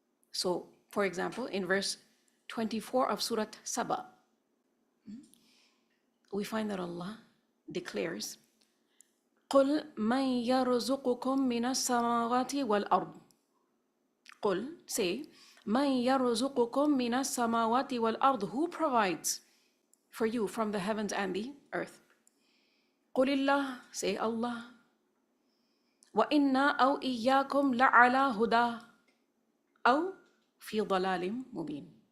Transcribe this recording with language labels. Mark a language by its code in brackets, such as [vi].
[en] So, for example, in verse 24 of Surah Saba, we find that Allah declares, [ar] قُلْ مَنْ يَرْزُقُكُم مِّنَ السَّمَاوَاتِ وَالْأَرْضِ. قُلْ, [en] say, [ar] مَنْ يَرْزُقُكُم مِّنَ السَّمَاوَاتِ وَالْأَرْضِ. [en] Who provides for you from the heavens and the earth? [ar] قُلِ اللَّهُ, [en] say [ar] Allah. وَإِنَّا أَوْ إِيَّاكُمْ لَعَلَى هُدَى أَوْ فِي ضَلَالٍ مُبِينٍ.